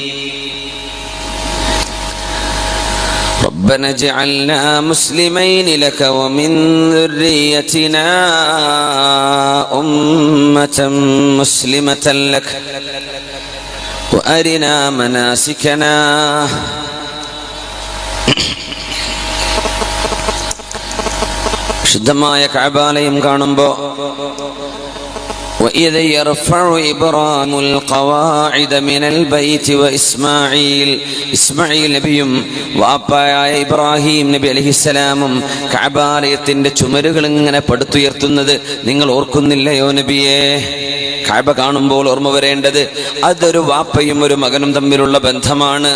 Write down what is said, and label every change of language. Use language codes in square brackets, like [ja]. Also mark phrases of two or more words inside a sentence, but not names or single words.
[ar] ربنا اجعلنا مسلمين لك ومن ذريتنا أمة مسلمة لك وأرنا مناسكنا. [ml] ശുദ്ധമായ കഅബാലയം കാണുമ്പോ [ar] وَإِذْ يَرْفَعُ إِبْرَاهِيمُ الْقَوَاعِدَ مِنَ الْبَيْتِ وَإِسْمَاعِيلُ [ml] ഇസ്മാഈൽ നബിയും വാപ്പായായ ഇബ്രാഹിം നബി അലൈഹിസ്സലാമും കഅബാലയത്തിന്റെ ചുമരുകൾ ഇങ്ങനെ പടുത്തുയർത്തുന്നത് നിങ്ങൾ ഓർക്കുന്നില്ലയോ നബിയേ? കഅബ കാണുമ്പോൾ ഓർമ്മ വരേണ്ടത് അതൊരു വാപ്പയും ഒരു മകനും തമ്മിലുള്ള ബന്ധമാണ്.